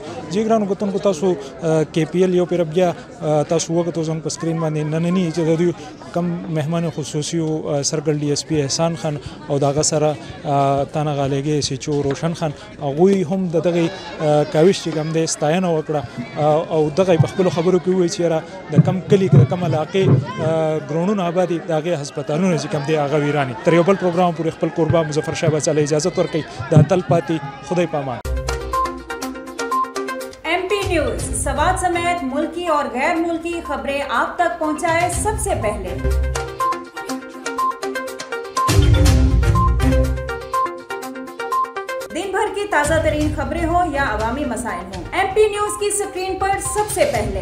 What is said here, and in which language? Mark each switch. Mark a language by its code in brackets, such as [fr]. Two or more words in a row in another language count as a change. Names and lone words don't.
[ps] جی ګرانو کتونکو تاسو KPL یو پیر بیا تاسو وګورئ زموږ په سکرین باندې نننی چې د دوی کم مهمان خصوصي سرکل DSP احسان خان او دغه سره تانا غالګي SHO روشن خان هغوی هم دغه کاوش چې کوم دی ستاینه وکړه او دغه په خپلو خبرو کې وویل چې د کم کلي د کم علاقې ګرونونه آبادي د هغې هسپتالونه چې کوم دی هغه ویرانې. تر یو بل پروګرام پورې خپل کوربه مظفر شاه بچاله اجازت ورکوي. د تل پاتې خدای پامان. [ur] MP نیوز سوال سمیت ملکی اور غیر ملکی خبریں آپ تک پہنچائے سب سے پہلے. دن بھر کی تازہ ترین خبریں ہو یا عوامی مسائل ہو، MP نیوز کی اسکرین پر سب سے پہلے.